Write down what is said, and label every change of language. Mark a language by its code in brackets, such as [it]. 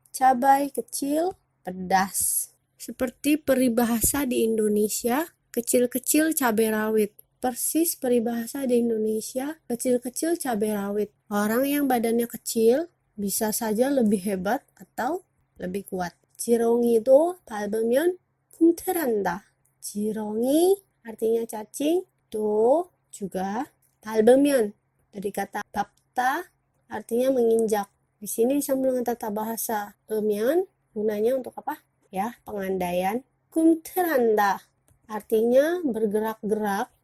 [id] Cabai kecil, pedas. Seperti peribahasa di Indonesia, kecil-kecil cabai rawit. Persis peribahasa di Indonesia, kecil-kecil cabai rawit. Orang yang badannya kecil bisa saja lebih hebat atau lebih kuat. [ko] 지렁이도 밟으면 꿈틀한다. [id] 지렁이 artinya cacing, do juga 밟으면 dari kata 밟다 artinya menginjak. Di sini disambung dengan tata bahasa 으면 gunanya untuk apa? Ya, pengandaian. 꿈틀한다 artinya bergerak-gerak.